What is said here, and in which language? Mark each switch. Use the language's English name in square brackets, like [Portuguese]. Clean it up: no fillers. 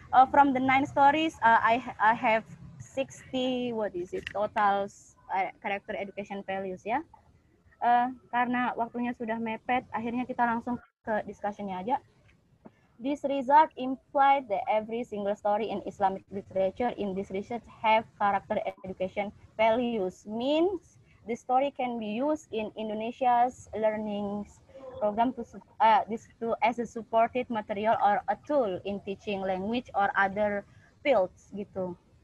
[English] From the 9 stories, I have 60 total character education values ya. [Indonesian] Karena waktunya sudah mepet, akhirnya kita langsung ke discussion-nya aja. [English] This result implied that every single story in Islamic literature in this research have character education values. Means the story can be used in Indonesia's learning program as a supported material or a tool in teaching language or other fields gitu.